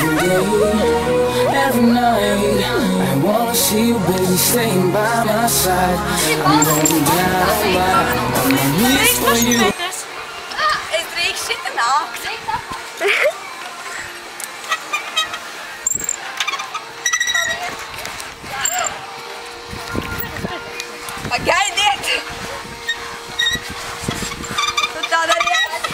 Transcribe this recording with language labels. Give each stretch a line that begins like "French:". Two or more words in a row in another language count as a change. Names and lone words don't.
English: day, every night. I wanna see you, baby, staying by my side. I'm going down on my knees for you.
Latvian: Es drīkst šita nākt. Pagaidiet! Tu tāda arī esi?